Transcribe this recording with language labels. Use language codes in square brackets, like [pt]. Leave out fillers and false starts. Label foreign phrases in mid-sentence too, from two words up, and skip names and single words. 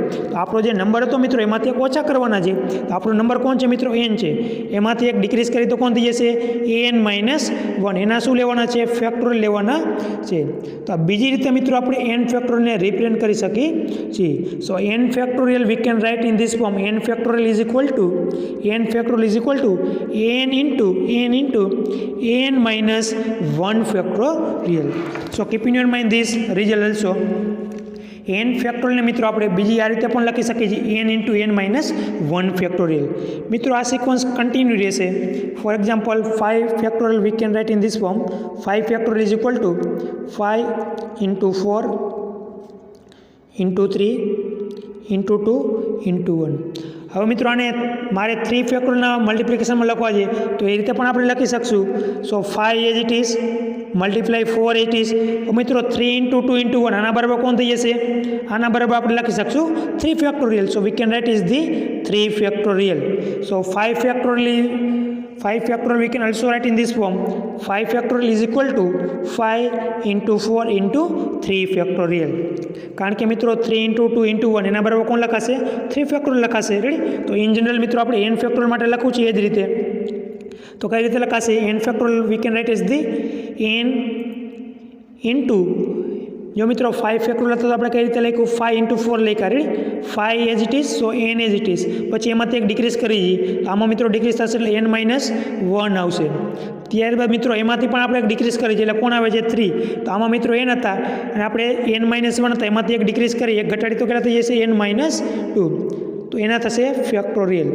[gu] તો આપણો જે નંબર હતો મિત્રો એમાંથી એક ઓછા કરવાના છે તો આપણો નંબર કોણ છે મિત્રો n છે એમાંથી એક ડિક્રીઝ કરી તો કોણ થઈ જશે n - 1 એના શું લેવાના છે ફેક્ટોરિયલ લેવાના છે. તો આ બીજી રીતે મિત્રો આપણે n ફેક્ટોરિયલને રિપ્રેઝન્ટ કરી શકીએ છીએ. [en] So n factorial we can write in this form n factorial is equal to n into n minus 1 factorial. So keep in your mind this result also. [gu] n ફેક્ટોરિયલને મિત્રો આપણે બીજી આ રીતે પણ લખી શકીએ છીએ [en] n into n minus 1 factorial. [gu] મિત્રો આ સિક્વન્સ કન્ટિન્યુ રહેશે. [en] For example 5 factorial we can write in this form 5 factorial is equal to 5 into 4 into 3 into 2 into 1. [gu] હવે મિત્રો આને મારે 3 ફેક્ટોરિયલના મલ્ટિપ્લિકેશનમાં લખવા છે તો એ રીતે પણ આપણે લખી શકશું. [en] So 5 as it is multiply 4 it is. [gu] તો મિત્રો [en] 3 into 2 into 1 [gu] આના બરાબર કોણ થઈ જશે આના બરાબર આપણે લખી શકશું 3 ફેક્ટોરિયલ. [en] So we can write is the 3 factorial. સો 5 factorial we can also write in this form 5 factorial is equal to 5 into 4 into 3 factorial. [gu] કારણ કે મિત્રો [en] 3 into 2 into 1 [gu] એના બરાબર કોણ લખાશે [en] 3 factorial [gu] લખાશે રેડી. તો [en] in general [gu] મિત્રો આપણે [en] n factorial માટે લખવું છે એ જ રીતે. તો કઈ રીતે લખાશે n factorial we can write as the n into [gu] જો મિત્રો 5 ફેક્ટોરિયલ હતો તો આપણે કઈ રીતે લખ્યું [en] 5 into 4 [gu] લખ્યા રેડી [en] 5 as it is so n as it is [gu] પછી એમાંથી એક ડિક્રીઝ કરી આમાં મિત્રો ડિક્રીઝ થશે એટલે n - 1 આવશે. ત્યારબાદ મિત્રો એમાંથી પણ આપણે એક ડિક્રીઝ કરી એટલે કોણ આવે છે 3. તો આમાં મિત્રો n હતા અને આપણે n - 1 હતા એમાંથી એક ડિક્રીઝ કરી એક ઘટાડી તો કેટલા થઈ જશે n - 2 તો એના થશે ફેક્ટોરિયલ.